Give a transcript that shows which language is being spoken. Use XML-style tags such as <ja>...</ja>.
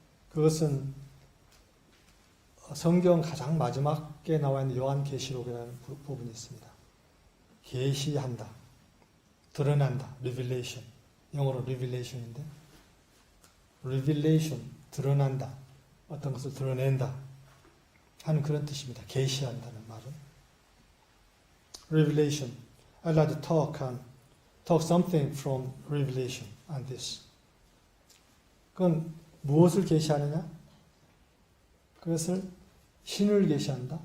<ko>그것은 성경 가장 마지막에 나와 있는 요한계시록이라는 부분이 있습니다. 계시한다, 드러난다, revelation. 영어로 revelation인데, revelation, 드러난다, 어떤 것을 드러낸다 하는 그런 뜻입니다. 계시한다는 말은. revelation.</ko> <en>I'd like to talk something from revelation on this.</en> <ko>그건 무엇을 계시하느냐? 그것을 신을 계시한다.</ko>